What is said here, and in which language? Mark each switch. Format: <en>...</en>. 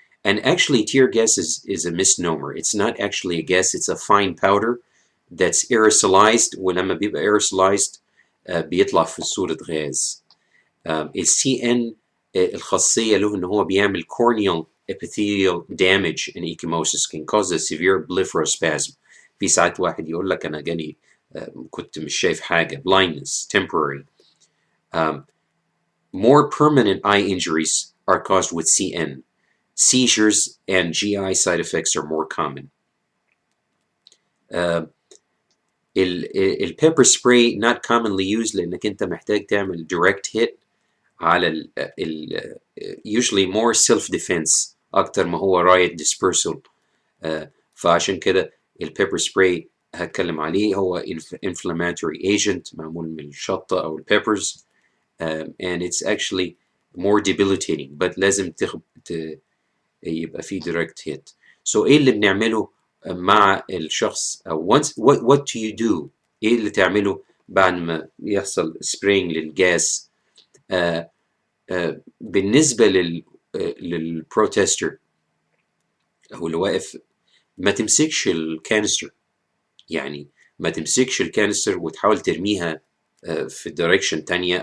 <en>And actually tear gas is a misnomer. It's not actually a gas, it's a fine powder that's aerosolized،</en> <ar>ولما بيبقى aerosolized بيطلع في صورة غاز.</ar> <en>ال CN</en> <ar>الخاصية له إن هو بيعمل</ar> <en>corneal epithelial damage in ecchymosis can cause a severe blepharospasm.</en> <ar>في ساعات واحد يقول لك أنا جاني كنت مش شايف حاجة</ar> <en>blindness temporary. More permanent eye injuries are caused with CN. Seizures and GI side effects are more common.</en> <ar>البيبر سبراي</ar> <en>not commonly used</en> <ar>لأنك أنت محتاج تعمل</ar> <en>direct hit على usually more self defense</en> <ar>أكتر ما هو</ar> <en>riot dispersal.</en> <ar>فعشان كده البيبر سبراي هتكلم عليه هو inflammatory agent معمول من الشطة أو البيبرز.</ar> <en>And it's actually more debilitating but</en> <ar>لازم يبقى فيه</ar> <en>direct hit.</en> <ar>So إيه اللي بنعمله مع الشخص أو</ar> <en>what do you do؟</en> <ar>إيه اللي تعمله بعد ما يحصل spraying للجاز؟ بالنسبة للبروتستر أو اللي واقف ما تمسكش الكانستر، يعني ما تمسكش الكانستر وتحاول ترميها في دايركشن تانية.</ar>